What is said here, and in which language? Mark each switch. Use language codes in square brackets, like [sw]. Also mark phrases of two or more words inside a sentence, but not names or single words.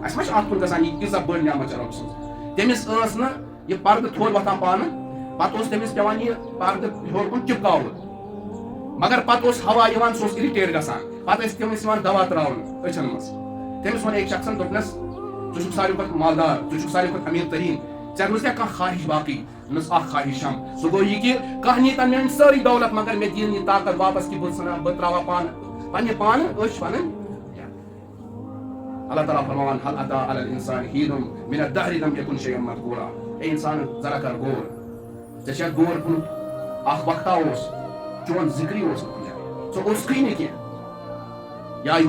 [ks] اَسہِ ما چھِ اَتھ کُن گژھان یہِ کۭژاہ بٔڑ نعمت چھِ رۄبہٕ سٕنٛز تٔمِس ٲس نہٕ یہِ پردٕ تھوٚد وۄتھان پانہٕ پتہٕ اوس تٔمِس پیٚوان یہِ پردٕ ہیوٚر کُن ٹِپکاوُن مگر پتہٕ اوس ہوا یِوان سُہ اوس اِرِٹیٹ گژھان پتہٕ ٲسۍ تٔمِس یِوان دوا تراونہٕ أچھن منٛز تٔمِس ووٚن أکۍ شخصن دوٚپنس ژٕ چھُکھ ساروی کھۄتہٕ مالدار ژٕ چھُکھ ساروی کھۄتہٕ أمیٖر تریٖن ژےٚ روٗزیا کانٛہہ خواہش باقٕے دوٚپنس اکھ خواہشم سُہ گوٚو یہِ کہِ کانٛہہ نیٖتن میٲنۍ سٲرٕے دولت مگر مےٚ دِیِن یہِ طاقت واپس کہِ بہٕ تراوہا پانہٕ پننہِ پانہٕ أچھ پنٕنۍ اللہ تعالیٰ فرماوان [ar] حل اتا علی الانسان حین من الدہر لم یکن شیئا مذکورا [ks] اے انسان ذرا کر غور ژےٚ چھا غور کوٚرمُت اکھ وقتا اوس چون ذکرٕے اوس نہٕ کُنہِ جایہِ ژٕ اوسکھٕے نہٕ کینٛہہ یا